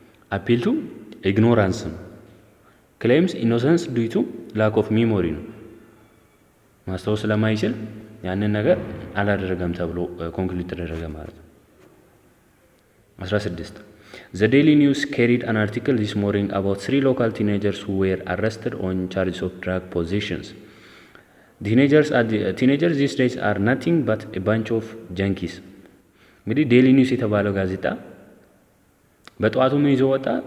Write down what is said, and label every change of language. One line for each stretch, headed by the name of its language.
English: አፒል ቱ ኢግኖራንስ
Amharic: ነው።
English: ክሌምስ ኢኖሰንስ ዲዩ ቱ ላክ ኦፍ ሚሞሪ ነው።
Amharic: ማስታወስ ስለማይችል ያንን ነገር አላደረገም ተብሎ ኮንክሉድ ተደረገ ማለት ነው።
English: 16 The Daily News carried an article this morning about 3 local teenagers who were arrested on charges of drug possessions. Teenagers these days are nothing but a bunch of junkies.
Amharic: እንግዲህ ዴይሊ ኒውስ የተባለው ጋዜጣ በጠዋቱ ምን ይዞ ወጣ?